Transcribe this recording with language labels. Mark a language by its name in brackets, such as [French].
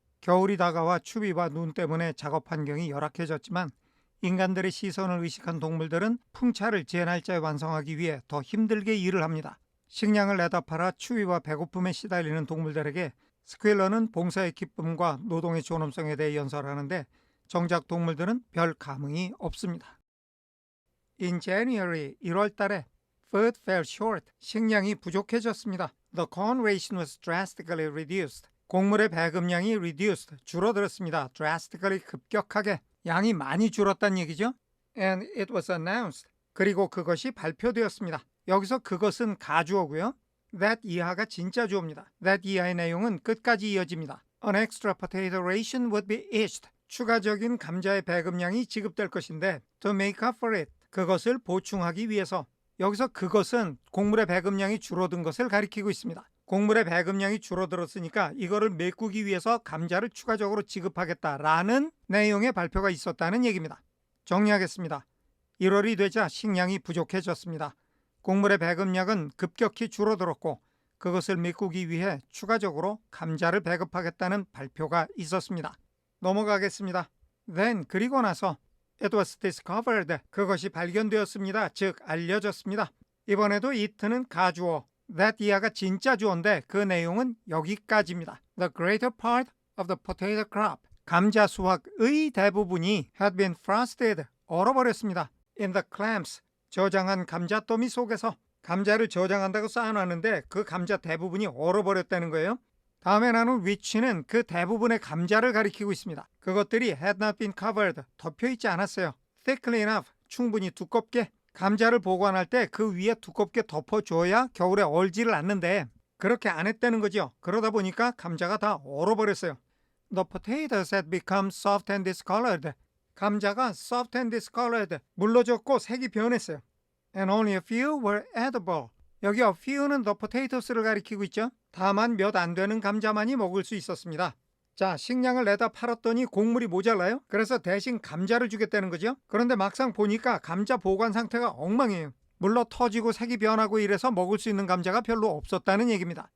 [Korean] 겨울이 다가와 추위와 눈 때문에 작업 환경이 열악해졌지만 인간들의 시선을 의식한 동물들은 풍차를 제 날짜에 완성하기 위해 더 힘들게 일을 합니다. 식량을 내다 팔아 추위와 배고픔에 시달리는 동물들에게 스퀘일러는 봉사의 기쁨과 노동의 존엄성에 대해 연설하는데 정작 동물들은 별 감흥이 없습니다. [English] In January, [Korean] 1월 달에 [English] Food fell short. [Korean] 식량이 부족해졌습니다. [English] The corn ration was drastically reduced. [Korean] 곡물의 배급량이 [English] reduced. [Korean] 줄어들었습니다. drastically 급격하게. 양이 많이 줄었다는 얘기죠. [English] And it was announced. [Korean] 그리고 그것이 발표되었습니다. 여기서 그것은 가주어고요. That 이하가 진짜 주어입니다. That 이하의 내용은 끝까지 이어집니다. [English] An extra potato ration would be issued. [Korean] 추가적인 감자의 배급량이 지급될 것인데 [English] to make up for it. [Korean] 그것을 보충하기 위해서. 여기서 그것은 곡물의 배급량이 줄어든 것을 가리키고 있습니다. 곡물의 배급량이 줄어들었으니까 이거를 메꾸기 위해서 감자를 추가적으로 지급하겠다라는 내용의 발표가 있었다는 얘기입니다. 정리하겠습니다. 1월이 되자 식량이 부족해졌습니다. 곡물의 배급량은 급격히 줄어들었고 그것을 메꾸기 위해 추가적으로 감자를 배급하겠다는 발표가 있었습니다. 넘어가겠습니다. [English] Then [Korean] 그리고 나서 [English] It was discovered. [Korean] 그것이 발견되었습니다. 즉 알려졌습니다. 이번에도 it는 가주어, that 이하가 진짜 주어인데 그 내용은 여기까지입니다. [English] The greater part of the potato crop. [Korean] 감자 수확의 대부분이 [English] had been frosted. [Korean] 얼어버렸습니다. [English] In the clamps. [Korean] 저장한 감자더미 속에서. 감자를 저장한다고 쌓아놨는데 그 감자 대부분이 얼어버렸다는 거예요. 다음에 나눈 which는 그 대부분의 감자를 가리키고 있습니다. 그것들이 [English] had not been covered, [Korean] 덮여있지 않았어요. [English] thickly enough, [Korean] 충분히 두껍게. 감자를 보관할 때 그 위에 두껍게 덮어줘야 겨울에 얼지를 않는데 그렇게 안 했다는 거죠. 그러다 보니까 감자가 다 얼어버렸어요. [English] The potatoes had become soft and discolored. [Korean] 감자가 [English] soft and discolored, [Korean] 물러졌고 색이 변했어요. [English] And only a few were edible. [Korean] 여기 a few는 the potatoes를 가리키고 있죠. 다만 몇 안 되는 감자만이 먹을 수 있었습니다. 자, 식량을 내다 팔았더니 곡물이 모자라요. 그래서 대신 감자를 주겠다는 거죠. 그런데 막상 보니까 감자 보관 상태가 엉망이에요. 물러 터지고 색이 변하고 이래서 먹을 수 있는 감자가 별로 없었다는 얘기입니다.